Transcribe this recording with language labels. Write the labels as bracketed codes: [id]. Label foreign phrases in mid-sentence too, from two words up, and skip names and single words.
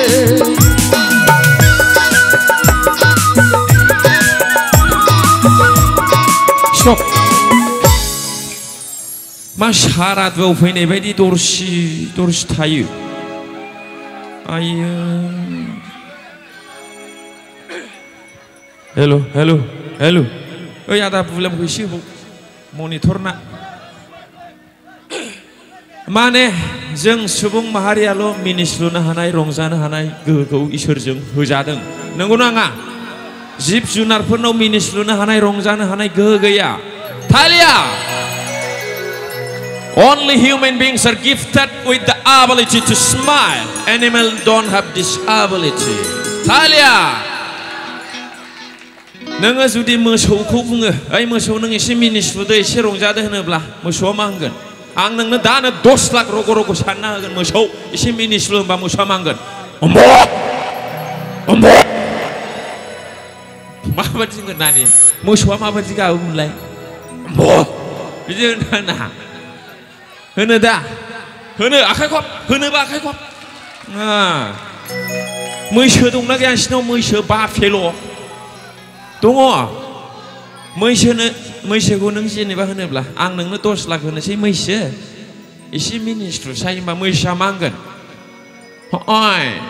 [brx] मा सारादुआव फैनाय बायदि दरसि थायो आयो हेल' ओइ आदा बुलामखौ एसे मनिटरना माने जों सुबुं माहारियाल' मिनिस्लुनो हानाय रंजानो हानाय गोहोखौ इसोरजों होजादों नंगौ नाङा जिब जुनारफोरनाव मिनिस्लुनो हानाय रंजानो हानाय गोहो गैया थालिया [en] Only human beings are gifted with the ability to smile. Animals don't have this ability. [brx] Talia. नोङो जुदि मोसौखौ बुङो ओइ मोसौ नों एसे मिनिस्लुदो एसे रंजादो होनोब्ला मोसौआ मा होनगोन आं नोंनो दानो 10 लाख रग' रग' सानना होगोन मोसौ एसे मिनिस्लु होनबा मोसौआ मा होनगोन अम्ब' अम्ब' माबादि होनगोन नानि मोसौआ माबादि गाबोमोनलाय अम्ब' बिदि होनो दा होनो आखाइ खब होनोबा आखाइ खब मैसो दंना गैया नोंसिनाव मैसो बाफेल' दङ मैसोखौ नों जेनेबा होनोब्ला आं नोंनो 10 लाख होनोसै मैसो एसे मिनिस्लुसाय होनबा मैसोआ मा होनगोन अय